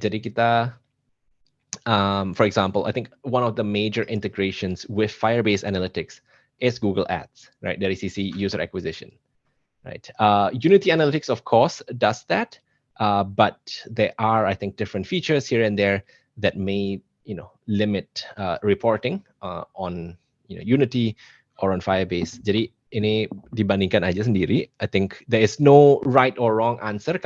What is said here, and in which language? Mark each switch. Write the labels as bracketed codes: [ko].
[id] Jadi kita, [en] for example, I think one of the major integrations with Firebase Analytics is Google Ads, right? [id] Dari sisi [en] user acquisition. Right. Unity Analytics, of course, does that, but there are, I think, different features here and there that may, limit reporting on, Unity or on Firebase. [id] Jadi ini dibandingkan aja sendiri. [en] I think there is no right or wrong answer.